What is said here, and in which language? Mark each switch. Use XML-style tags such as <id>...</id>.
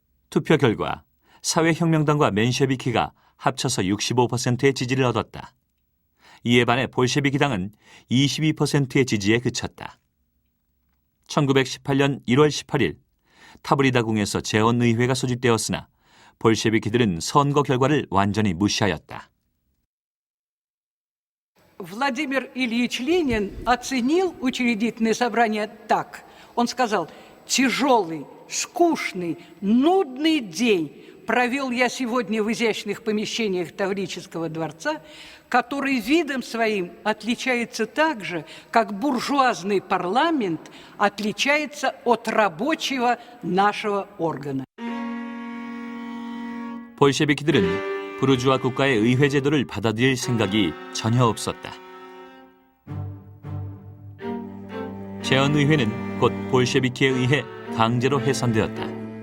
<ko>투표 결과 사회혁명당과 맨셰비키가 합쳐서 65%의 지지를 얻었다. 이에 반해 볼셰비키당은 22%의 지지에 그쳤다. 1918년 1월 18일 타브리다궁에서 재헌의회가 소집되었으나 볼셰비키들은 선거 결과를 완전히 무시하였다.</ko> <ru>Владимир Ильич Ленин оценил учредительное собрание так. Он сказал: тяжелый, скучный, нудный день провел я сегодня в изящных помещениях Таврического дворца, который видом своим отличается так же, как буржуазный парламент отличается от рабочего нашего органа.</ru> <ko>볼셰비키들은 부르주아 국가의 의회 제도를 받아들일 생각이 전혀 없었다. 재헌의회는 곧 볼셰비키에 의해 강제로 해산되었다.</ko>